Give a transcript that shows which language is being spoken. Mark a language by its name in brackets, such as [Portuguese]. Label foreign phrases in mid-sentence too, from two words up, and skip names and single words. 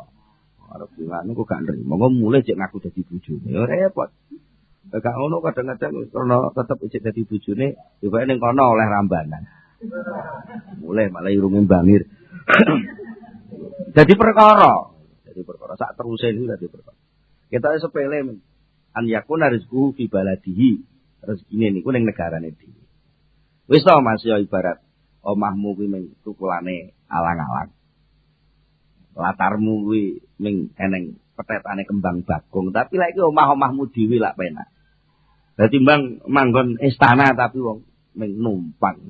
[Javanese] Arep ngene kok gak nrimo, kok mulai cek ngaku dadi bojone. Ya repot. Gak ngono kadang-kadang karena tetep ijek dadi bojone, ya bae ning kono oleh rambanan. Mulai malah irunge bangir. Dadi perkara sak teruse niku dadi perkara. Kita sepele men. [Arabic] أن يكون رزقه في بلده. [Javanese] Rezekine niku ning negarane dhewe. Wis to Mas ya ibarat omahmu kuwi mung tukulane alang-alang. Latarmu kuwi mung eneng petetane kembang bagong, tapi lek iki omah-omahmu dhewe lak penak. Dadi mbang manggon istana tapi wong ming numpang.